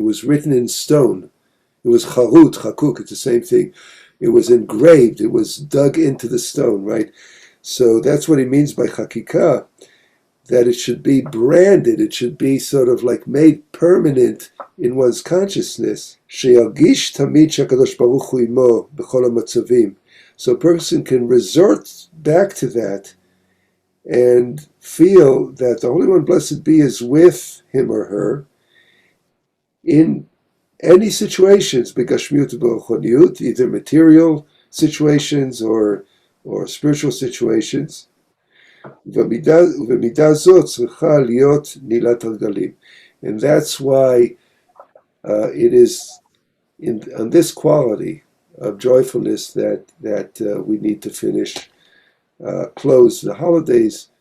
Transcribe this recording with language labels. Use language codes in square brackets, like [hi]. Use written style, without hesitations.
[en] It was written in stone. It was chakuk, it's the same thing. It was engraved, it was dug into the stone, right? So that's what he means by chakika, that it should be branded, it should be sort of like made permanent in one's consciousness. [he] שירגיש תמיד שהקדוש ברוך הוא עמו בכל המצבים. [en] So a person can resort back to that and feel that the Holy One, blessed be, is with him or her in any situations, b'gashmiut u'b'ruchoniut, either material situations or spiritual situations. [he] ובמידה זאת צריכה להיות נעילת הגלים. [en] And that's why it is on this quality of joyfulness that we need to close the holidays.